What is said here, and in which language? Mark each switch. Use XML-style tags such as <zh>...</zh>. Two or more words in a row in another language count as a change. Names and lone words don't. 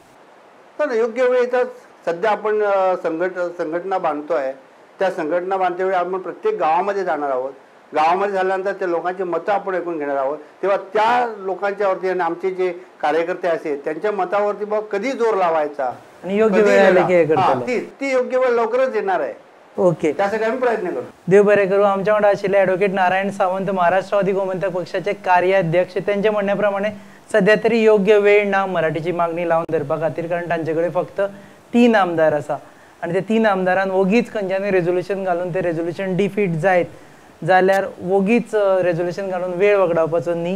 <mr>तर योग्य वेळी तर सध्या आपण संघटना बांधतोय, त्या संघटना बांधते वेळी आपण प्रत्येक गावामध्ये जाणार आहोत. गावामध्ये झाल्यानंतर त्या लोकांची मतं आपण ऐकून घेणार आहोत. तेव्हा त्या लोकांच्यावरती आणि आमचे जे कार्यकर्ते असेल त्यांच्या मतावरती बघ कधी जोर लावायचा आणि योग्य वेळ ती योग्य वेळ लवकरच येणार आहे. ओके, त्यासाठी आम्ही प्रयत्न करू.</mr> <kok>देव बरें करू. आमच्या वांगडा आशिल्ले ॲडव्होकेट नारायण सावंत, महाराष्ट्रवादी गोमंतक पक्षाचे कार्याध्यक्ष. त्यांच्या म्हणण्याप्रमाणे सध्या तरी योग्य वेळ ना मराठीची मागणी लावून धरपा खातीर, कारण तांचे कडेन फक्त 3 आमदार आसा आणि ते 3 आमदारान वोगीच खंयच्यानूय रेझोल्युशन घालून ते रेझोल्युशन डिफीट जायत जाल्यार वोगीच रेझोल्युशन घालून वेळ वगडावपाचो न्ही.</kok>